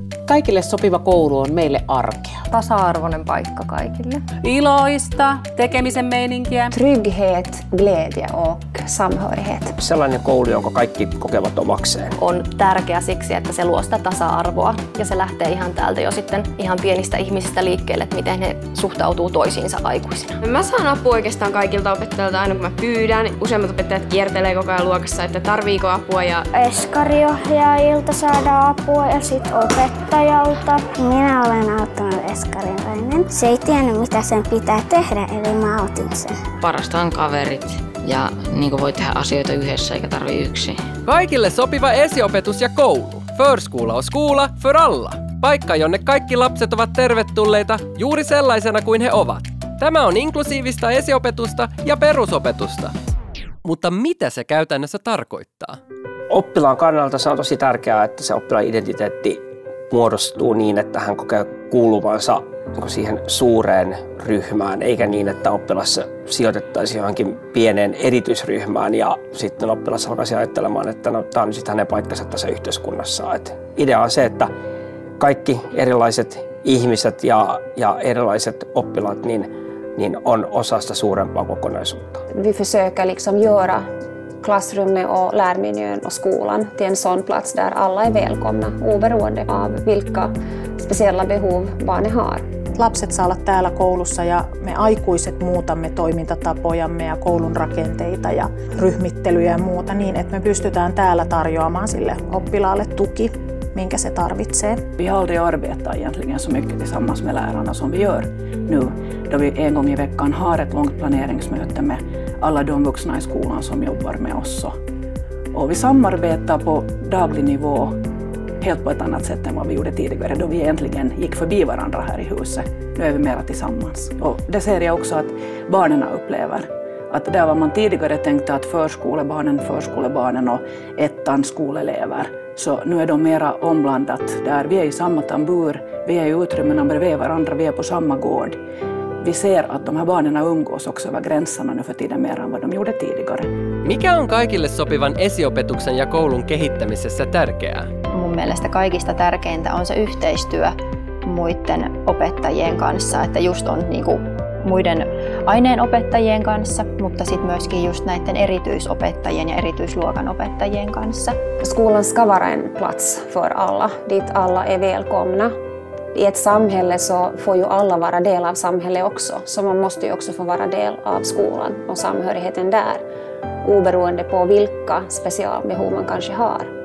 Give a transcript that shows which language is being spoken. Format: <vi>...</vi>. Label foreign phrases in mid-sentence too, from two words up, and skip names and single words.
<fi>Kaikille sopiva koulu on meille arkea. Tasa-arvoinen paikka kaikille. Iloista, tekemisen meininkiä.</fi> <sv>Trygghet, glädje och samhörighet.</sv> <fi>Sellainen koulu, jonka kaikki kokevat omakseen. On tärkeä siksi, että se luo sitä tasa-arvoa ja se lähtee ihan täältä jo sitten ihan pienistä ihmisistä liikkeelle, että miten he suhtautuu toisiinsa aikuisina. Mä saan apua oikeastaan kaikilta opettajilta aina kun mä pyydän. Useimmat opettajat kiertelee koko ajan luokassa, että tarviiko apua. Eskariohjaajilta saadaan apua ja sitten opettajalta. Minä olen auttanut eskarilainen. Se ei tiennyt mitä sen pitää tehdä, eli mä autin sen. Parasta on kaverit ja niin voi tehdä asioita yhdessä eikä tarvitse yksin. Kaikille sopiva esiopetus ja koulu.</fi> <sv>Förskola och skola för alla.</sv> <fi>Paikka, jonne kaikki lapset ovat tervetulleita juuri sellaisena kuin he ovat. Tämä on inklusiivista esiopetusta ja perusopetusta. Mutta mitä se käytännössä tarkoittaa? Oppilaan kannalta se on tosi tärkeää, että se oppilaan identiteetti muodostuu niin, että hän kokee kuuluvansa siihen suureen ryhmään, eikä niin, että oppilas sijoitettaisiin johonkin pieneen erityisryhmään ja sitten oppilas alkaisi ajattelemaan, että no, tämä on sitten hänen paikkansa tässä yhteiskunnassa. Et idea on se, että kaikki erilaiset ihmiset ja erilaiset oppilaat niin on osa sitä suurempaa kokonaisuutta.</fi> <sv>Vi försöker liksom göra klassrummet och lärmiljön och skolan till en sån plats där alla är välkomna, oberoende av vilka speciella behov barnen har.</sv> <fi>Lapset saa olla täällä koulussa ja me aikuiset muutamme toimintatapojamme ja koulun rakenteita ja ryhmittelyjä ja muuta niin, että me pystytään täällä tarjoamaan sille oppilaalle tuki, minkä se tarvitsee.</fi> <sv>Vi har aldrig arbetat egentligen så mycket tillsammans med lärarna som vi gör nu, då vi en gång i veckan har ett långt planeringsmöte med alla de vuxna i skolan som jobbar med oss. Och vi samarbetar på daglig nivå helt på ett annat sätt än vad vi gjorde tidigare då vi egentligen gick förbi varandra här i huset. Nu är vi mera tillsammans. Och det ser jag också att barnen upplever. Att där var man tidigare tänkte att förskolebarnen och ettan skolelever. Så nu är de mera omblandat där. Vi är i samma tambur, vi är i utrymmena bredvid varandra, vi är på samma gård. Vi ser att de här barnen umgås också över gränserna nu för tiden mer än vad de gjorde tidigare.</sv> <fi>Mikä on kaikille sopivan esiopetuksen ja koulun kehittämisessä tärkeää? Mun mielestä kaikista tärkeintä on se yhteistyö muiden opettajien kanssa, että just on niinku muiden aineenopettajien kanssa, mutta sitten myöskin just näiden erityisopettajien ja erityisluokan opettajien kanssa.</fi> <sv>Skolan ska vara en plats för alla, dit alla är välkomna. I ett samhälle så får ju alla vara del av samhället också, så man måste ju också få vara del av skolan och samhörigheten där, oberoende på vilka specialbehov man kanske har.</sv>